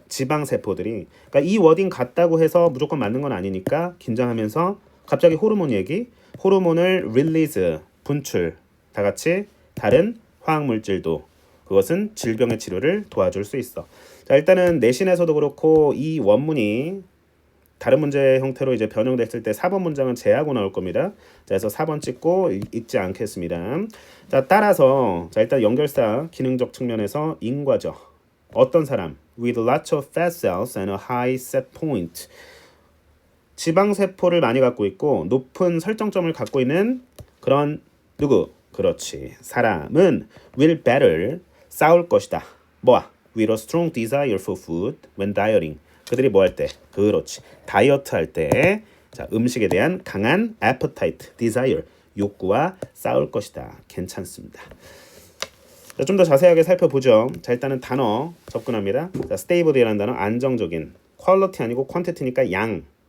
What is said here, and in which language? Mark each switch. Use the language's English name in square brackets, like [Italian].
[Korean] 지방세포들이 그러니까 이 워딩 같다고 해서 무조건 맞는 건 아니니까 긴장하면서 갑자기 호르몬 얘기 호르몬을 release 분출 다 같이 다른 화학물질도 그것은 질병의 치료를 도와줄 수 있어. 자, 일단은 내신에서도 그렇고 이 원문이 다른 문제 형태로 이제 변형됐을 때 4번 문장은 제하고 나올 겁니다. 자, 그래서 4번 찍고 읽지 않겠습니다. 자, 따라서 자, 일단 연결사 기능적 측면에서 인과죠. 어떤 사람? [English] With lots of fat cells and a high set point. [Korean] 지방세포를 많이 갖고 있고 높은 설정점을 갖고 있는 그런 누구? 그렇지. 사람은 will better 싸울 것이다. 뭐야? [English] With a strong desire for food when dieting. [Korean] 그들이 뭐 할 때? 그렇지. 다이어트 할 때. 자, 음식에 대한 강한 appetite, desire, 욕구와 싸울 것이다. 괜찮습니다. 자, 좀 더 자세하게 살펴보죠. 자, 일단은 단어 접근합니다. 자, stable이라는 단어 안정적인. quality 아니고 quantity니까 양.